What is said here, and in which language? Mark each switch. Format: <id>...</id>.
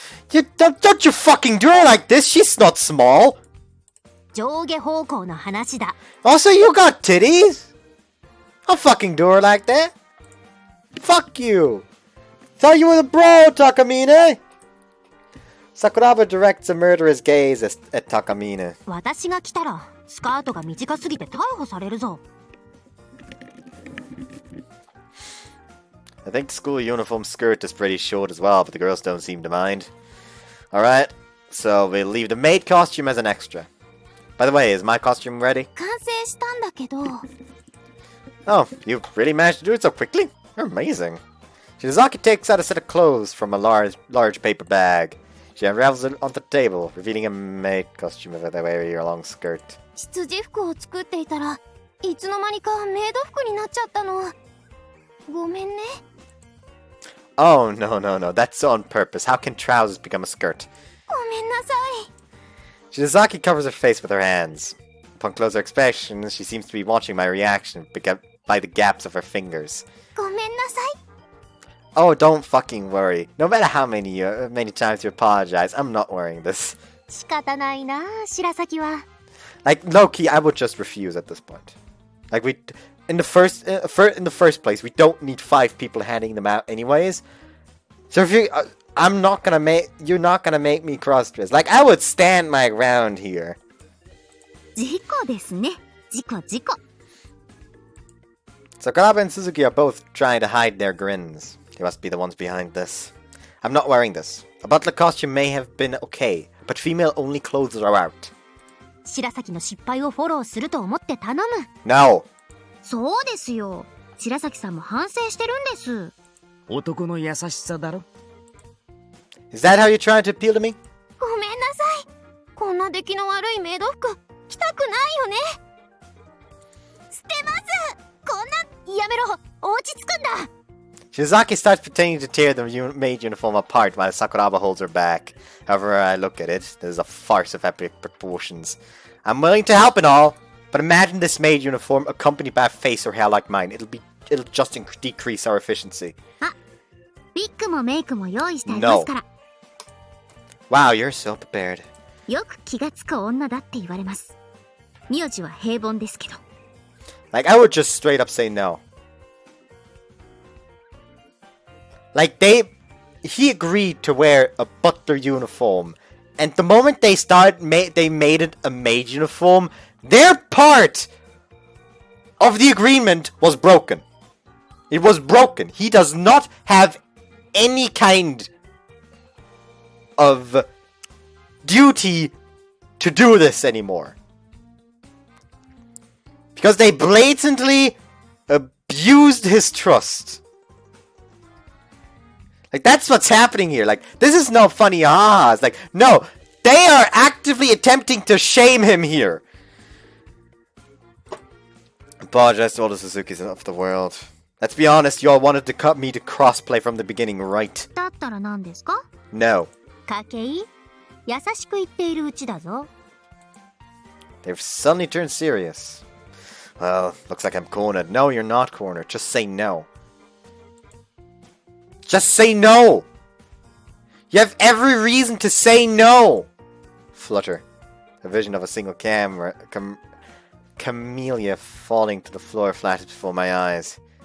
<en>Don't you fucking do her like this! She's not small!</en> <ja>上下方向の話だ。</ja> <en>Also, you got titties? I'll fucking do her like that! Fuck you! Thought you were the bro, Takamine! Sakuraba directs a murderous gaze at Takamine.</en> <ja>私が来たらスカートが短すぎて逮捕されるぞ。</ja> <en>I think the school uniform skirt is pretty short as well, but the girls don't seem to mind. Alright, so we'll leave the maid costume as an extra. By the way, is my costume ready?</en> <ja>完成したんだけど。</ja> <en>Oh, you really managed to do it so quickly? You're amazing. Shizaki takes out a set of clothes from a large paper bag. She unravels it onto the table, revealing a maid costume of the way your long skirt.</en> <ja>羊服を作っていたらいつの間にかメイド服になっちゃったの。ごめんね。</ja> <en>Oh, no, that's on purpose. How can trousers become a skirt?</en> <ja>ごめんなさい。</ja> <en>Shizaki covers her face with her hands. Upon closer inspection, she seems to be watching my reaction by the gaps of her fingers. ごめんなさい。 Oh, don't fucking worry. No matter how many times you apologize, I'm not wearing this.</en> <ja>仕方ないな、白崎は。</ja> <en>Like, low-key, I would just refuse at this point. Like, in the first place, we don't need 5 people handing them out anyways. So if you, you're not gonna make me cross-dress. Like, I would stand my ground here.</en> <ja>事故ですね。事故。</ja> <en>Sakuraba and Suzuki are both trying to hide their grins. They must be the ones behind this. I'm not wearing this. A butler costume may have been okay, but female-only clothes are out.</en> <ja>白崎の失敗をフォローすると思って頼む。</ja> <en>No.</en> <ja>そうですよ。白崎さんも反省してるんです。男の優しさだろ。</ja> <en>Is that how you're trying to appeal to me?</en> <ja>ごめんなさい。こんな出来の悪いメイド服着たくないよね。捨てます。こんなやめろ。落ち着くんだ。</ja> <en>Shizaki starts pretending to tear the maid uniform apart while Sakuraba holds her back. However I look at it, this is a farce of epic proportions. I'm willing to help and all, but imagine this maid uniform accompanied by a face or hair like mine. It'll just decrease our efficiency.</en> <ja>あ、ウィッグもメイクも用意してありますから。</ja> <en>Wow, you're so prepared.</en> <ja>よく気がつく女だって言われます。名字は平凡ですけど。</ja> <en>Like, I would just straight up say no. Like, he agreed to wear a butler uniform, and the moment they made it a maid uniform, their part of the agreement was broken. It was broken. He does not have any kind of duty to do this anymore. Because they blatantly abused his trust. Like, that's what's happening here. Like, this is no funny ahas. Like, no, they are actively attempting to shame him here. Apologize to all the Suzukis of the world. Let's be honest, y'all wanted to cut me to crossplay from the beginning, right?</en> <ja>だったら何ですか?</ja> <en>No.</en> <ja>筧? 優しく言っているうちだぞ。</ja> <en>They've suddenly turned serious. Well, looks like I'm cornered. No, you're not cornered. Just say no. Just say no! You have every reason to say no! Flutter. A vision of a single camellia falling to the floor flashes before my eyes.</en>